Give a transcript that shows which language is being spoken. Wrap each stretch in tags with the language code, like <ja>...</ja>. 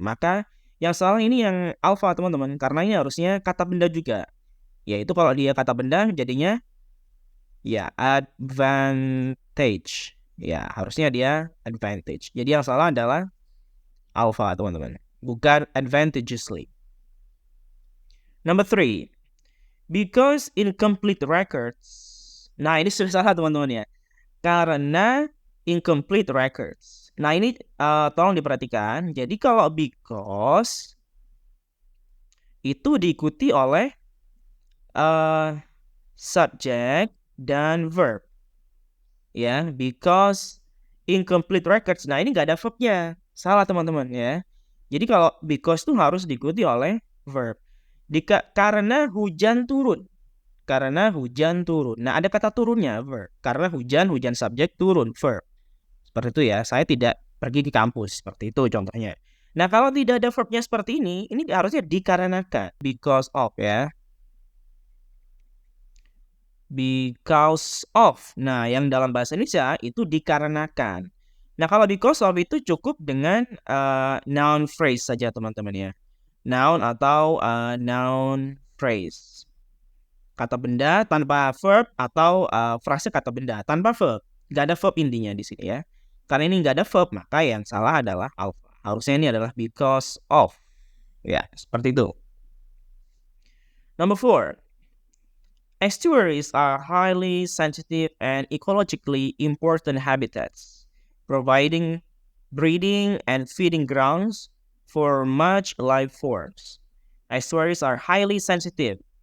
<id>Maka yang salah ini yang alpha, teman-teman. Karena ini harusnya kata benda juga. Yaitu kalau dia kata benda jadinya ya advantage. Ya, harusnya dia advantage. Jadi yang salah adalah alpha, teman-teman. Bukan</id> <en>advantageously. Number three. Because incomplete records.</en> <id>Nah, ini sudah salah teman-teman ya. Karena</id> <en>incomplete records.</en> <id>Nah, ini tolong diperhatikan. Jadi kalau because itu diikuti oleh subject dan verb.</id> <en>Ya, because incomplete records.</en> <id>Nah, ini nggak ada verbnya. Salah teman-teman ya. Jadi kalau because itu harus diikuti oleh verb. Karena hujan turun. Karena hujan turun. Nah, ada kata turunnya, verb. Karena hujan subjek, turun, verb. Seperti itu ya. Saya tidak pergi ke kampus. Seperti itu contohnya. Nah, kalau tidak ada verbnya seperti ini harusnya dikarenakan.</id> <en>Because of ya. Because of.</en> <id>Nah, yang dalam bahasa Indonesia itu dikarenakan. Nah, kalau</id> <en>because of</en> <id>itu cukup dengan noun phrase saja teman-teman ya. Noun atau noun phrase. Kata benda tanpa verb atau frase kata benda tanpa verb. Nggak ada verb intinya di sini ya. Karena ini nggak ada verb, maka yang salah adalah alpha. Harusnya ini adalah</id> <en>because of.</en> <id>Ya, seperti itu.</id> <en>Number 4. Estuaries are highly sensitive and ecologically important habitats, providing breeding and feeding grounds for much life forms. Estuaries are highly sensitive.</en>